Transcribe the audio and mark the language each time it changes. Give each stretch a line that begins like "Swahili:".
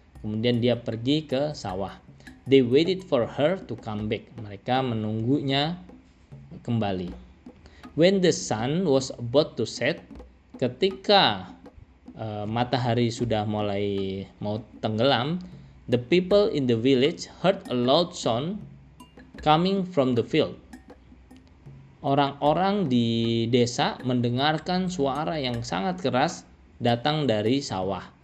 Indonesian: Kemudian dia pergi ke sawah.
English: They waited for her to come back.
Indonesian: Mereka menunggunya kembali.
English: When the sun was about to set,
Indonesian: ketika matahari sudah mulai mau tenggelam,
English: the people in the village heard a loud sound coming from the field.
Indonesian: Orang-orang di desa mendengarkan suara yang sangat keras datang dari sawah.